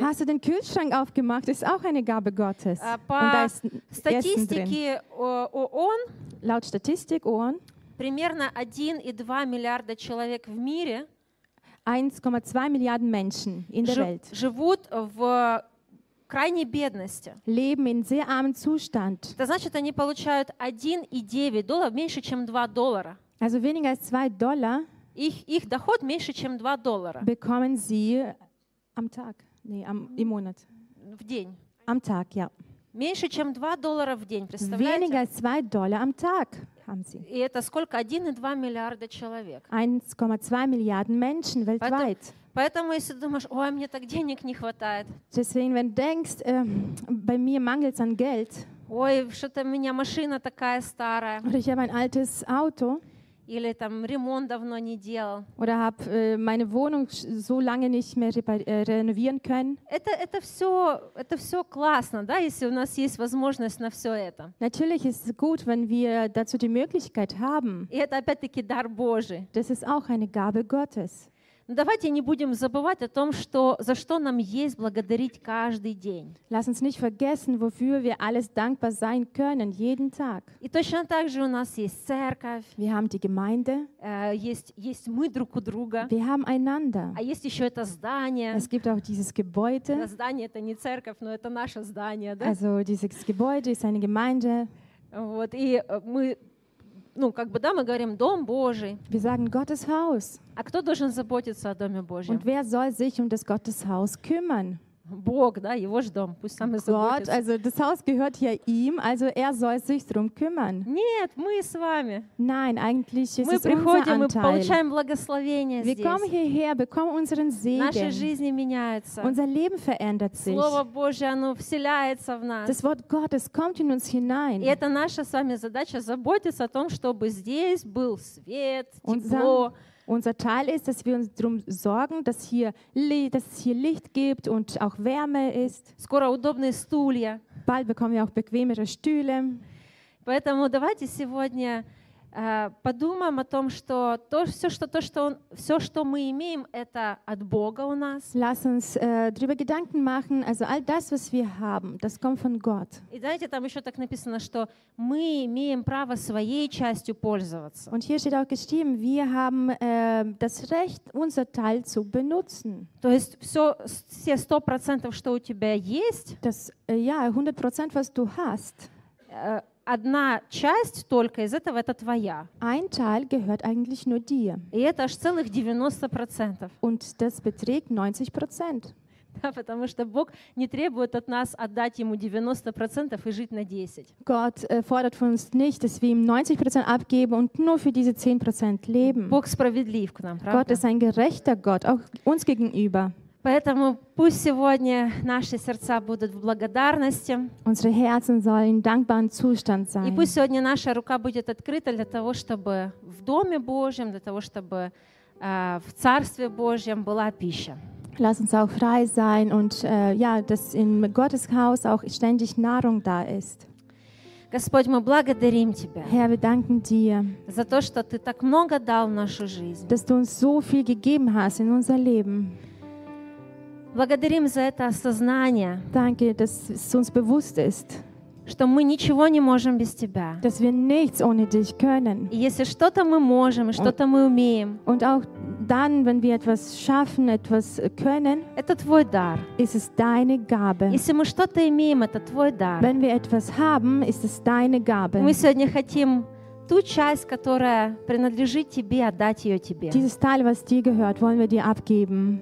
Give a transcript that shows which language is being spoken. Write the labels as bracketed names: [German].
[German] Hast du den Kühlschrank aufgemacht – ist auch eine Gabe Gottes. [Russian] Статистики ООН, [German] laut Statistik ООН, [Russian] примерно 1,2 миллиарда человек в мире, [German] 1,2 [Russian] миллиарда [German] Menschen in der Welt, [Russian] живут в крайней бедности. [German] Leben in sehr armen Zustand. [Russian] Это значит, они получают 1,9 доллара, меньше, чем 2 доллара. [German] Also weniger als 2 Dollar. [Russian] Их доход меньше, чем 2 доллара. [German] Bekommen sie am Tag, im Monat. [Russian] В день. [German] Am Tag, ja. [Russian] Меньше, чем 2 доллара в день, представляете? [German] Weniger als 2 Dollar am Tag haben sie. [Russian] И это сколько? 1,2 миллиарда человек. [German] 1,2 [Russian] миллиарда [German] Menschen weltweit. [Russian] Поэтому, если думаешь, ой, мне так денег не хватает. [German] Deswegen, wenn du denkst, bei mir mangelt es an Geld. [Russian] Ой, что-то у меня машина такая старая. [German] Oder ich habe ein altes Auto. [Russian] Или там ремонт давно не делал. [German] Oder habe meine Wohnung so lange nicht mehr renovieren können. [Russian] Это все классно, да, если у нас есть возможность на все это. [German] Natürlich ist es gut, wenn wir dazu die Möglichkeit haben. [Russian] И это опять-таки дар Божий. [German] Das ist auch eine Gabe Gottes. [Russian] Но давайте не будем забывать о том, что, за что нам есть благодарить каждый день. [German] Lass uns nicht vergessen, wofür wir alles dankbar sein können, jeden Tag. [Russian] И точно так же у нас есть церковь. [German] Wir haben die Gemeinde. [Russian] Есть мы друг у друга. [German] Wir haben einander. [Russian] А есть еще это здание. [German] Es gibt auch dieses Gebäude. [Russian] Это здание, это не церковь, но это наше здание, да? [German] Also dieses Gebäude ist eine Gemeinde. [Russian] Вот, и мы... Ну, как бы, да, мы говорим «Дом Божий». [German] Wir sagen Gottes Haus. [Russian] А кто должен заботиться о Доме Божьем? [German] Und wer soll sich um das Gotteshaus kümmern? [Russian] Бог, да, его же дом, пусть сам и заботится. [German] Gott, also das Haus gehört ja ihm, also er soll sich drum kümmern. [Russian] Нет, мы с вами. [German] Nein, eigentlich ist [Russian] мы [German] es unser [Russian] приходим, [German] Anteil. [Russian] Мы приходим, получаем благословение [German] wir kommen [Russian] здесь. [German] Hierher, bekommen unseren Segen. [Russian] Наши жизни меняются. [German] Unser Leben verändert sich. [Russian] Слово Божье, оно вселяется в нас. [German] Das Wort Gottes kommt in uns hinein. [Russian] И это наша с вами задача заботиться о том, чтобы здесь был свет, тепло. [German] Unser Teil ist, dass wir uns darum sorgen, dass es hier Licht gibt und auch Wärme ist. [Russian] Скоро удобные стулья. [German] Bald bekommen wir auch bequemere Stühle. [Russian] Поэтому давайте сегодня подумаем о том, что все, что мы имеем, это от Бога у нас. [German] Lass uns darüber Gedanken machen, also all das, was wir haben, das kommt von Gott. [Russian] И знаете, там еще так написано, что мы имеем право своей частью пользоваться. [German] Und hier steht auch geschrieben, wir haben das Recht, unser Teil zu benutzen. [Russian] То есть все 100%, что у тебя есть, [German] das, ja, 100%, was du hast, [Russian] одна часть только из этого это твоя. [German] Ein Teil gehört eigentlich nur dir. [Russian] И это аж целых 90%. [German] Und das beträgt 90%. [Russian] Да, потому что Бог не требует от нас отдать ему 90% и жить на 10. [German] Gott fordert von uns nicht, dass wir ihm 90% abgeben und nur für diese 10% leben. [Russian] Бог справедлив к нам, правда? [German] Gott ist ein gerechter Gott, auch uns gegenüber. [Russian] Поэтому пусть сегодня наши сердца будут в благодарности. [German] Unsere Herzen sollen in dankbaren Zustand sein. [Russian] И пусть сегодня наша рука будет открыта для того, чтобы в Доме Божьем, для того, чтобы в Царстве Божьем была пища. [German] Lass uns auch frei sein und ja, dass in Gottes Haus auch ständig Nahrung da ist. [Russian] Господь, мы благодарим Тебя. [German] Herr, wir danken dir. [Russian] За то, что Ты так много дал в нашу жизнь. [German] Dass du uns so viel gegeben hast in unser Leben. [Russian] Благодарим за это осознание. [German] Danke, dass es uns bewusst ist. [Russian] Что мы ничего не можем без Тебя. [German] Dass wir nichts ohne dich können. [Russian] И если что-то мы можем, что-то мы умеем. [German] Und auch dann, wenn wir etwas schaffen, etwas können. [Russian] Это твой дар. [German] Ist es deine Gabe. [Russian] Если мы что-то имеем, это твой дар. [German] Wenn wir etwas haben, ist es deine Gabe. [Russian] Мы сегодня хотим ту часть, которая принадлежит тебе, отдать ее тебе. [German] Dieses Teil, was dir gehört, wollen wir dir abgeben.